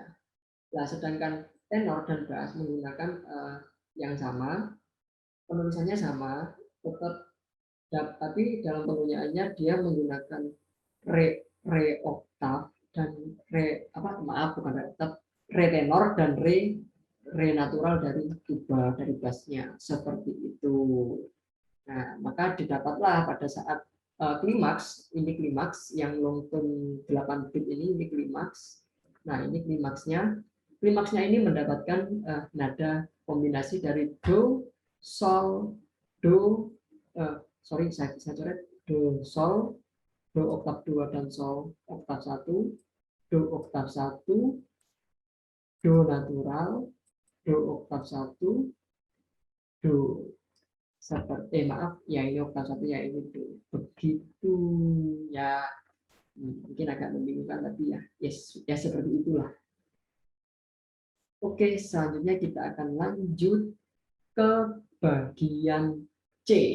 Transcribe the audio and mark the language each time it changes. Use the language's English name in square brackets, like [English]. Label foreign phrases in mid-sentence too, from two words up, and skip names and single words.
[Indonesian] Nah, sedangkan tenor dan bass menggunakan yang sama, penulisannya sama, tetap, tapi dalam penggunaannya dia menggunakan re oktav dan re apa, maaf bukan re oktav, re tenor dan re natural dari tuba, dari bassnya, seperti itu. Nah, maka didapatlah pada saat klimaks, ini klimaks yang long tone 8 bit ini klimaks. Nah, ini klimaksnya. Klimaksnya ini mendapatkan nada kombinasi dari do, sol, do, saya coret, do, sol, do oktav 2 dan sol oktav 1, do oktav 1, do natural, do oktav 1, do seperti maaf ya, ini oktav 1 ya, ini do, begitu ya. Mungkin agak membingungkan tapi ya yes, ya seperti itulah. Oke, selanjutnya kita akan lanjut ke bagian C.